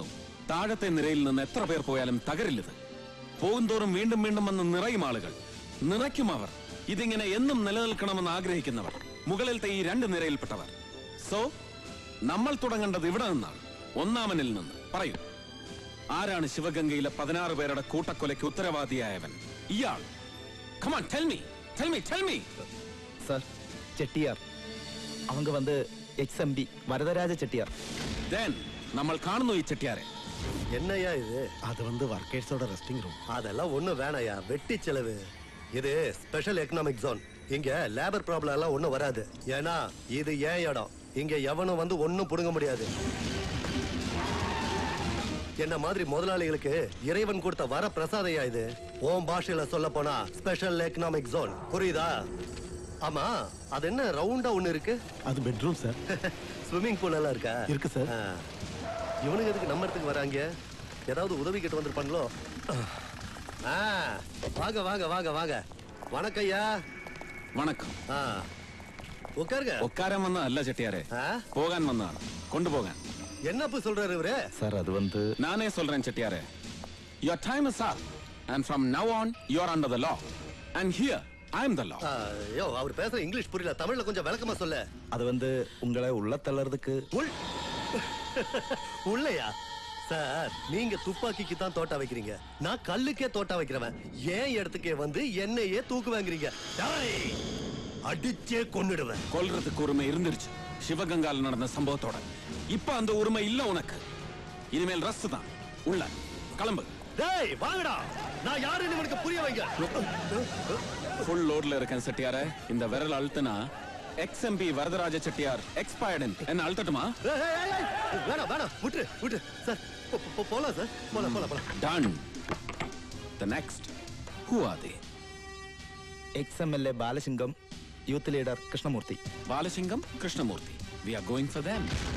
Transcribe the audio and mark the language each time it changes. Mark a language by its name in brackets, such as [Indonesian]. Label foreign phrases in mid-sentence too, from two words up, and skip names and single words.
[Malayalam] താഴത്തെ നിരയിൽ നിന്ന് എത്ര പേർ പോയാലും തകരില്ലത്. പോകുന്തോറും വീണ്ടും വീണ്ടും വന്ന് നിറയും ആളുകൾ. നിറയ്ക്കും അവർ. ഇതിങ്ങനെ എന്നും നിലനിൽക്കണമെന്ന് ആഗ്രഹിക്കുന്നവർ, മുകളിലത്തെ ഈ 2 നിരയിൽപ്പെട്ടവർ. സോ നമ്മൾ തുടങ്ങേണ്ടത് ഇവിടെ നിന്നാണ്, ഒന്നാമനിൽ നിന്ന്. പറയൂ, ആരാണ് ശിവഗംഗയിലെ 16 പേരുടെ കൂട്ടക്കൊലയ്ക്ക് ഉത്തരവാദിയായവൻ? ഇയാൾ. [English] Come on, tell me. [Malayalam] സാർ ചെട്ടിയാർ. [Tamil] அவங்க வந்து XMB வரதராஜ செட்டியார். [Malayalam] Then നമ്മൾ കാണുന്നു ഈ ചെട്ടിയാരെ. [Tamil] என்னையா இது? அது வந்து வர்க்கர்ஸோட [English] resting room. [Tamil] அதெல்லாம் ஒண்ணும் வேணாயா, வெட்டி செலவு. இது [English] special economic zone. [Tamil] இங்க [English] labour problem [Tamil] எல்லாம் ஒண்ணும் வராது. ஏன்னா இது ஏன் இடம். இங்க எவனும் வந்து ஒண்ணும் புடுங்க முடியாது. என்ன மாதிரி முதலாளிகளுக்கு இறைவன் கொடுத்த வர பிரசாதையா இது. ஓம் பாஷையில சொல்ல போனா [English] special economic zone. [Tamil] புரியுதா? ஆமா, அது என்ன ரவுண்டா ஒண்ணு இருக்கு? அது பெட்ரூம் சார். [English] swimming pool [Tamil] எல்லாம் இருக்கா? இருக்கு சார். இவனுக்கு எதுக்கு நம்ம இடத்துக்கு வராங்க? ஏதாவது உதவி கேட்டு வந்திருப்பாங்களோ? வாங்க வாங்க வாங்க வாங்க. வணக்கம் ஐயா. [Malayalam] വണക്കം. [Tamil] உட்காருங்க. [Malayalam] ഉക്കാരം വന്നതല്ല ചെട്ടിയാരെ, പോകാൻ വന്നതാണ്, കൊണ്ടുപോകാൻ. [Tamil] என்னப்பு சொல்றாரு இவரு? சார் அது வந்து நானே சொல்றேன் செட்டியாரே. [English] Your time is up and from now on you are under the law and here I am the law. [Tamil] ஐயோ, அவர் பேசுற இங்கிலீஷ் புரியல. தமிழ்ல கொஞ்சம் விளக்கமா சொல்ல. அது வந்து உங்களை உள்ள தள்ளறதுக்கு. உள்ளயா சார்? நீங்க துப்பாக்கிக்கு தான் தோட்டா வைக்கிறீங்க, நான் கல்லுக்கே தோட்டா வைக்கிறவன். ஏன் இடத்துக்கே வந்து என்னையே தூக்கு வாங்குறீங்க? அடிச்சே கொன்னுடுவேன். கொல்றதுக்கு உரிமை இருந்துருச்சு சிவகங்கால நடந்த சம்பவத்தோட. இப்ப அந்த உரிமை இல்ல உனக்கு. இனிமேல் ரஸ்ட் தான். உள்ள கிளம்பு. டேய் வாங்கடா, நான் யாருன்னு இவனுக்கு புரிய வைங்க. ஃபுல் லோட்ல இருக்கேன் செட்டியாரே. இந்த விரல் அழுத்தினா XMP வரதராஜ செட்டியார் எக்ஸ்பயர்ட் என்ன அழுத்தட்டுமா? வேணாம் வேணாம், விட்டு சார், போலாம் சார், போலாம். [English] Done. The next. Who are they? [Malayalam] XMLA ബാലസിംഗം, [English] youth leader [Malayalam] കൃഷ്ണമൂർത്തി. ബാലസിംഗം, കൃഷ്ണമൂർത്തി. [English] We are going for them.